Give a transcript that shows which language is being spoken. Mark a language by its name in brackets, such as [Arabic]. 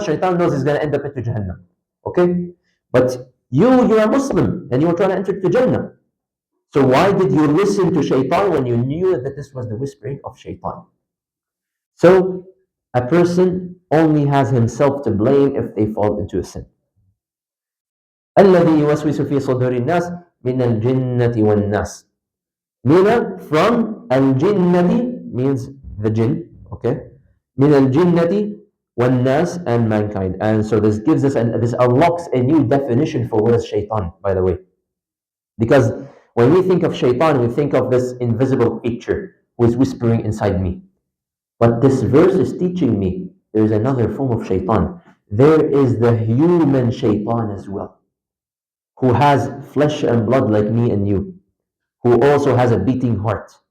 [English] Shaitan knows he's going to end up into Jahannam. Okay? But you're a Muslim and you were trying to enter to Jannah. So why did you listen to shaitan when you knew that this was the whispering of shaitan? So a person only has himself to blame if they fall into a sin. [Arabic] الذي يوسوس في صدور الناس من الجنة والناس. [English] Mina from al-jinnati means the jinn, okay? [Arabic] من الجنة والناس [English] and mankind. And so this gives us, and this unlocks a new definition for what is shaitan, by the way. Because when we think of shaitan, we think of this invisible creature who is whispering inside me. But this verse is teaching me there is another form of shaitan. There is the human shaitan as well, who has flesh and blood like me and you, who also has a beating heart.